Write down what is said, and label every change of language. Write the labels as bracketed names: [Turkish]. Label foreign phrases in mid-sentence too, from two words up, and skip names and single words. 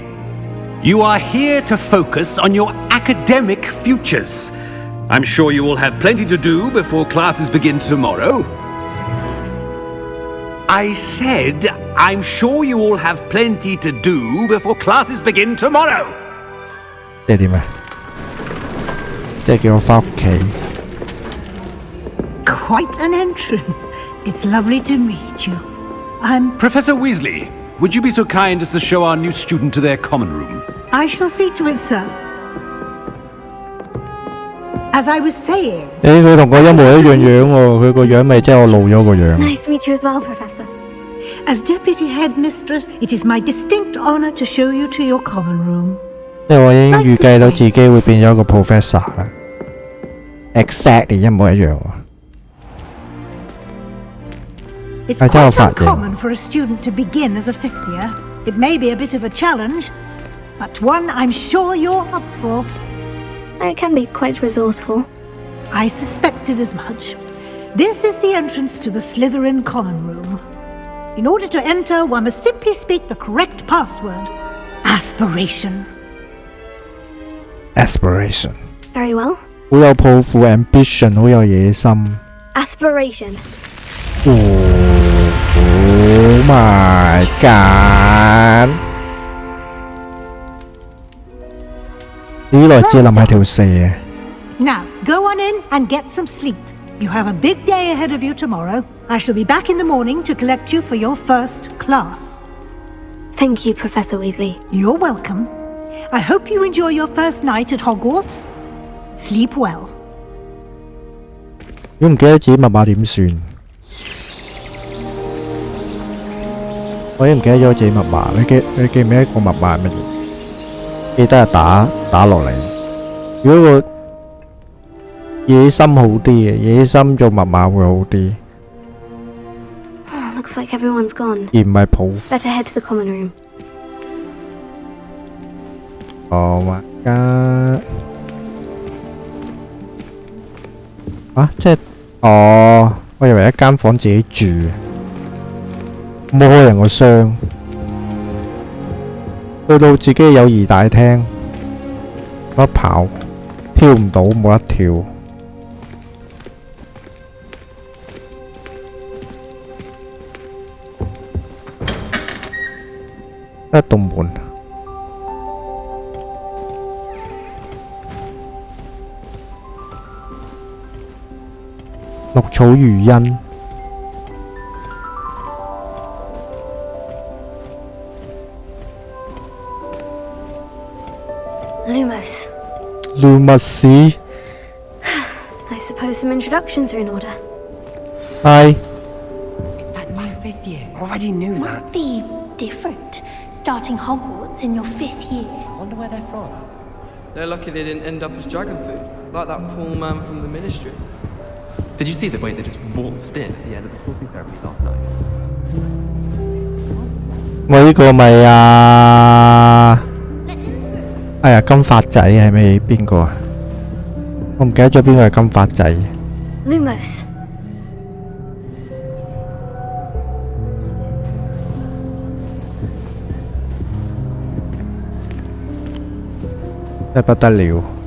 [English] You are here to focus on your academic futures. I'm sure you will have plenty to do before classes begin tomorrow. I said, I'm sure you all have plenty to do before classes begin tomorrow. [Cantonese] 即係點啊？即係叫我返屋企。 [English] Quite an entrance. It's lovely to meet you. I'm... Professor Weasley, would you be so kind as to show our new student to their common room? I shall see to it, sir. As I was saying... [Cantonese] 佢同我一模一樣樣喎，佢個樣咪即係我老咗個樣。 [English] Nice to meet you as well, Professor. As Deputy Headmistress, it is my distinct honor to show you to your common room. [Cantonese] 即係我已經預計到自己會變咗一個 professor 啦。Exactly 一模一樣喎。 [English] It's quite uncommon for a student to begin as a fifth year. It may be a bit of a challenge, but one I'm sure you're up for. I can be quite resourceful. I suspected as much. This is the entrance to the Slytherin common room. In order to enter, one must simply speak the correct password. Aspiration. Aspiration. Very well. [Cantonese] 好有抱負 ，ambition 好有野心。 [English] Aspiration. Oh my god！ [Cantonese] 史來哲林係條蛇。 [English] Now, go on in and get some sleep. You have a big day ahead of you tomorrow. I shall be back in the morning to collect you for your first class. Thank you, Professor Weasley. You're welcome. I hope you enjoy your first night at Hogwarts. Sleep well. [Cantonese] 如果唔記得自己密碼點算？我已經唔記得咗自己密碼，你記唔記得個密碼係乜嘢？記得係打落嚟。如果個野心好啲嘅，野心做密碼會好啲。 [English] Looks like everyone's gone. [Cantonese] 而唔係抱。 [English] Better head to the common room. Oh my god！ [Cantonese] 啊，即係我以為一間房自己住，冇開人個箱，去到自己嘅友誼大廳，冇得跑，跳唔到，冇得跳。一棟門。綠草如茵。 [English] Lumos. Lumos. I suppose some introductions are in order. Hi. It's that new fifth year. Already knew that. Must be different, starting Hogwarts in your fifth year. Wonder where they're from. They're lucky they didn't end up as dragon food, like that poor man from the ministry. Did you see the way they just waltzed in at the end of the talking ceremony last night? [Cantonese] 我呢個咪哎呀金髮仔係咪邊個啊？我唔記得咗邊個係金髮仔。 [English] Lumos. [Cantonese] 真係不得了。